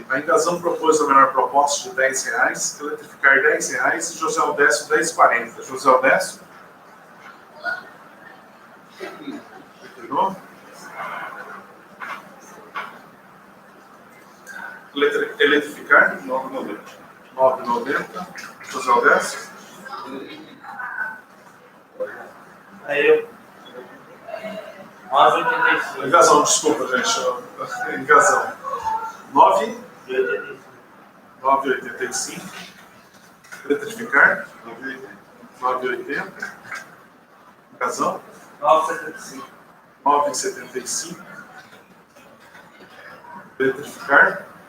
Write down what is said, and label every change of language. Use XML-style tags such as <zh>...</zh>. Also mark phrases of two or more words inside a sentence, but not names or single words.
<pt>A Engazão propôs a menor proposta de R$ 10,00, eletrificar R$ 10,00 e José Odécio R$ 10,40. José Odécio? Terminou? Eletrificar? R$ 9,90. R$ 9,90. José Odécio? Aí eu. 9,85. Engazão, desculpa, gente. Engazão. 9,85. Eletrificar? 9,80. Engazão? 9,75. 9,75. Eletrificar?</pt>